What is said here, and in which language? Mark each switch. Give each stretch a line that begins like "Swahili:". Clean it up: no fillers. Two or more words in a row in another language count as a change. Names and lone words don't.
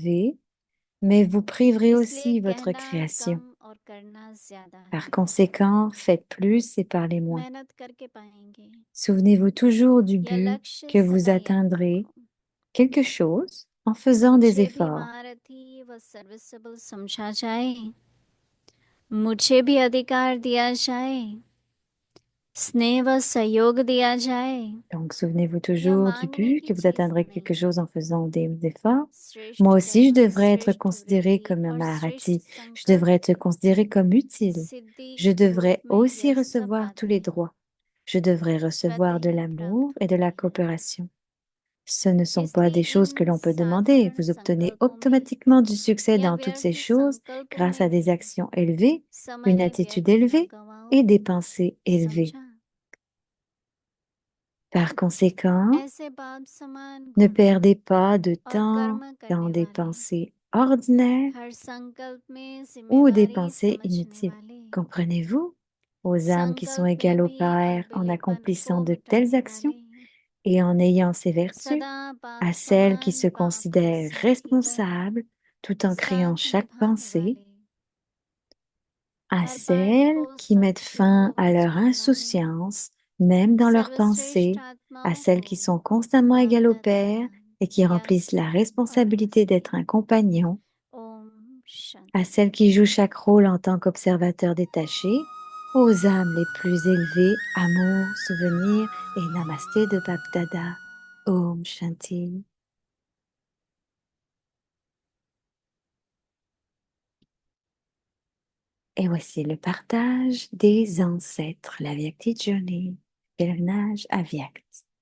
French: réalisation
Hindi: करेंगे
French: élevée, mais vous priverez
Hindi: इसलिए
French: aussi votre
Hindi: कहना
French: création.
Hindi: कम और करना ज्यादा
French: Par
Hindi: है।
French: conséquent, faites plus et parlez moins.
Hindi: मेहनत करके पाएंगे।
French: Souvenez-vous toujours du
Hindi: यह
French: but
Hindi: लक्ष्य
French: que vous
Hindi: सदा याद
French: atteindrez
Hindi: रखो।
French: quelque chose en faisant des
Hindi: मुझे भी
French: efforts.
Hindi: महारथी व सर्विसेबल समझा जाए, मुझे भी अधिकार दिया जाए, स्नेह व सहयोग दिया जाए।
French: Donc, souvenez-vous
Hindi: यह
French: toujours du
Hindi: मांगने
French: but
Hindi: की
French: que vous
Hindi: चीज
French: atteindrez
Hindi: नहीं,
French: quelque chose en faisant des efforts.
Hindi: श्रेष्ठ
French: Moi aussi, je
Hindi: कर्म,
French: devrais être
Hindi: श्रेष्ठ
French: considérée
Hindi: वृत्ति
French: comme un
Hindi: और श्रेष्ठ
French: Maharati. Je devrais être
Hindi: संकल्प
French: considérée comme utile.
Hindi: सिद्धि
French: Je
Hindi: के
French: devrais
Hindi: रूप में
French: aussi
Hindi: यह सब
French: recevoir tous les
Hindi: बातें
French: droits. Je devrais recevoir de
Hindi: स्वतः ही
French: l'amour
Hindi: प्राप्त
French: et de
Hindi: होती
French: la
Hindi: हैं।
French: coopération. Ce ne sont pas
Hindi: इसलिए
French: des choses que
Hindi: इन
French: l'on peut demander.
Hindi: साधारण
French: Vous obtenez
Hindi: संकल्पों में
French: automatiquement du succès
Hindi: या
French: dans toutes ces
Hindi: व्यर्थ
French: choses
Hindi: संकल्पों
French: grâce
Hindi: में
French: à des
Hindi: भी
French: actions élevées, une
Hindi: समय
French: attitude
Hindi: व्यर्थ न
French: élevée
Hindi: गवाओ।
French: et des pensées élevées.
Hindi: समझा?
French: Par conséquent,
Hindi: ऐसे बाप समान
French: ne
Hindi: गुण
French: perdez pas de
Hindi: और
French: temps
Hindi: कर्म
French: dans
Hindi: करने
French: des
Hindi: वाले,
French: pensées ordinaires
Hindi: हर संकल्प में
French: ou des
Hindi: जिम्मेवारी
French: pensées
Hindi: समझने
French: inutiles.
Hindi: वाले,
French: Comprenez-vous? Aux âmes qui sont
Hindi: संकल्प में
French: égales au
Hindi: भी
French: Père en
Hindi: अलबेलेपन
French: accomplissant
Hindi: को
French: de telles
Hindi: मिटाने
French: actions
Hindi: वाले,
French: et en ayant ces vertus,
Hindi: सदा बाप
French: à celles qui
Hindi: समान
French: se
Hindi: पाप के
French: considèrent
Hindi: साथी बन
French: responsables tout en créant
Hindi: साथ
French: chaque
Hindi: निभाने
French: pensée,
Hindi: वाले,
French: à
Hindi: हर पाठ
French: celles
Hindi: को
French: qui mettent fin
Hindi: सत्य
French: à leur
Hindi: बचाने वाले,
French: insouciance, même dans leurs
Hindi: सर्वश्रेष्ठ
French: pensées, à
Hindi: आत्माओं
French: celles
Hindi: को
French: qui sont constamment
Hindi: बाप
French: égales au
Hindi: दादा
French: Père et qui remplissent la
Hindi: प्यार और
French: responsabilité
Hindi: नमस्ते।
French: d'être un compagnon,
Hindi: ओम
French: à
Hindi: शांति।
French: celles qui jouent chaque rôle en tant qu'observateurs détachés, aux âmes les plus élevées, amour, souvenir et namasté de Bap Dada.
Hindi: ओम शांति.
French: Et voici le partage des ancêtres, la Vyakti Journey, pèlerinage à Vyakt.